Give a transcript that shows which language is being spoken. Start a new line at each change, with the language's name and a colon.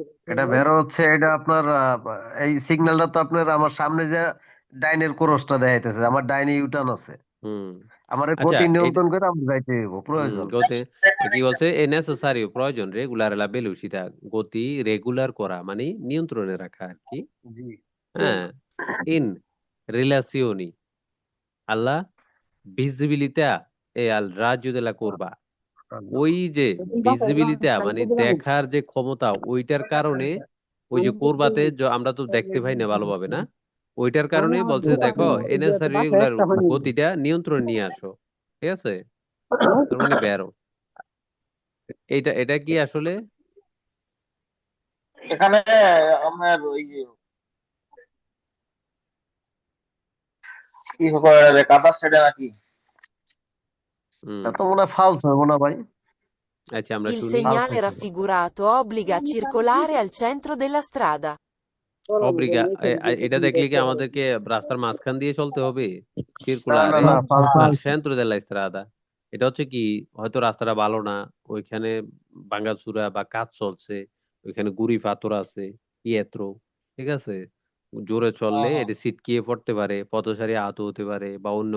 Bangla: এটা বেরো হচ্ছে, এটা আপনার এই সিগন্যালটা তো আপনার আমার সামনে যে ডাইনের ক্রসটা দেখাইতেছে, আমার ডাইনে ইউটার্ন আছে, হুম, আমার এই আচ্ছা, গতি নিয়ন্ত্রণ করে আমি যাইতে হইব প্রয়োজন। গতি, কি বলছে, এ নেসেসারিও, প্রয়োজন, রেগুলার লা বেলুসিটা, গতি রেগুলার করা মানে নিয়ন্ত্রণে রাখা আর কি। জি, হ্যাঁ,
Italian: in relazioni alla visibilità e al raggio della curva।
Bangla: ওই যে ভিজিবিলিটি মানে দেখার যে ক্ষমতা ওইটার কারণে ওই যে কোরবাতে আমরা তো দেখতে পাই না ভালোভাবে না, ওইটার কারণে বলছে দেখো এনএসআর এগুলার গতিটা নিয়ন্ত্রণ নিয়ে আসো। ঠিক আছে, তার মানে বেরো। এটা এটা কি আসলে এখানে আপনার ওই যে কি করে রে, কাতার স্টেডিয়াম নাকি? এত মনে হয় ফালস হবে না ভাই? আচ্ছা আমরা
Italian: Il
Bangla: শুনি। ফালস
Italian: segnale raffigurato obbliga a circolare al centro della strada.
Bangla: অব্লিগা এটা দেখলে কি আমাদেরকে রাস্তার মাঝখান দিয়ে চলতে হবে? না সিরকুলারে না, ফালস।
Italian: al centro della strada।
Bangla: এটা হচ্ছে কি, হয়তো রাস্তাটা ভালো না, ওইখানে ভাঙাচুরা বা কাজ চলছে, ওইখানে গুড়ি পাথর আছে, পিয়েত্রো, ঠিক আছে, জোরে চললে এটা ছিটকিয়ে পড়তে পারে, পথচারী আহত হতে পারে বা অন্য